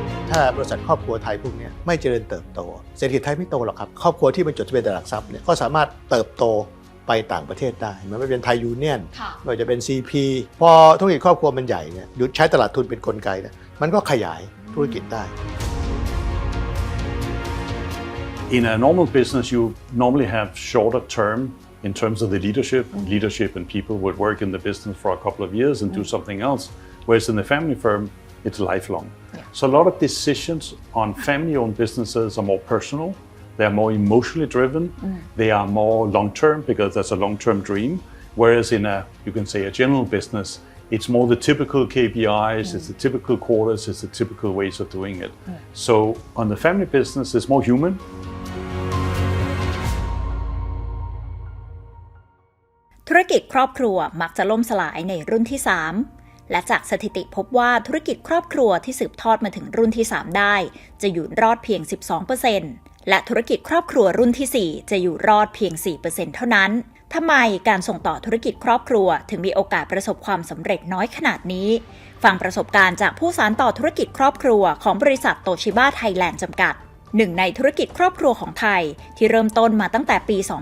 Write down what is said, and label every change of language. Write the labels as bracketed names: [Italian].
[Thai] ถ้าบริษัทครอบครัวไทยพวกนี้ไม่เจริญเติบโตเศรษฐกิจไทยไม่โตหรอกครับครอบครัวที่มันจดทะเบียนตลาดหลักทรัพย์เนี่ยก็สามารถเติบโตไปต่างประเทศได้มันไม่เป็นไทยยูเนียนไม่ว่าจะเป็น CP พอธุรกิจครอบครัวมันใหญ่เนี่ยใช้ตลาดทุนเป็นกลไกเนี่ยมันก็ขยายธุรกิจได้ [English] In a normal business, you normally have shorter term in terms of the leadership. Leadership and people would work in the business for a couple of years and do something else. Whereas in the family firm, it's lifelong. So a lot of decisions on family-owned businesses are more personal. They are more emotionally driven. They are more long-term because that's a long-term dream. Whereas in you can say a general business, it's more the typical KPIs, it's the typical quarters, it's the typical ways of doing it. So on the family business, it's more human. [Thai] ธุรกิจครอบครัวมักจะล่มสลายในรุ่นที่ 3 และจากสถิติพบว่าธุรกิจครอบครัวที่สืบทอดมาถึงรุ่นที่ 3 ได้จะอยู่รอดเพียง 12% และธุรกิจครอบครัวรุ่นที่ 4 จะอยู่รอดเพียง 4% เท่านั้นทำไมการส่งต่อธุรกิจครอบครัวถึงมีโอกาสประสบความสำเร็จน้อยขนาดนี้ฟังประสบการณ์จากผู้สานต่อธุรกิจครอบครัวของบริษัทโตชิบะไทยแลนด์จำกัดหนึ่งในธุรกิจครอบครัวของไทยที่เริ่มต้นมาตั้งแต่ปี